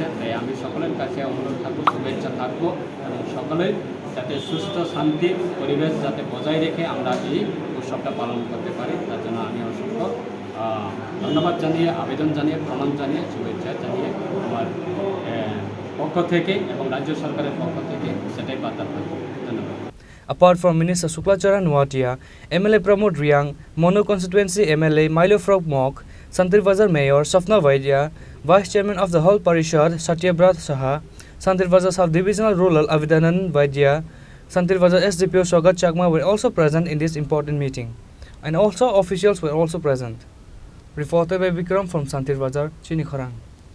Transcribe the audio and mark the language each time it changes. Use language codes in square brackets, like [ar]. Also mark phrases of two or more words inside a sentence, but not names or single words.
[bn] তাই আমি সকলের কাছে অনুরোধ থাকবো, শুভেচ্ছা থাকবো এবং সকলের যাতে সুস্থ শান্তি পরিবেশ যাতে বজায় রেখে আমরা এই উৎসবটা পালন করতে পারি, তার জন্য আমি অসংখ্য ধন্যবাদ জানিয়ে, আবেদন জানিয়ে, প্রণাম জানিয়ে, শুভেচ্ছা জানিয়ে আমার পক্ষ থেকে এবং রাজ্য সরকারের পক্ষ থেকে সেটাই বার্তা থাকবে। ধন্যবাদ। [en] Apart from Minister Suklacharan Watia, MLA Pramod Riang, Mono Constituency MLA Milo Frog Mok, Santirbajar Mayor Sapna Vaidya, Vice Chairman of the Whole Parishad Satyabrat Saha, Santirbajar Sub-Divisional Rural Avidanan Vaidya, Santirbajar SDPO Sogat Chakma were also present in this important meeting, and also officials were also present. Reported by Vikram from Santirbajar, Chini, Khorang.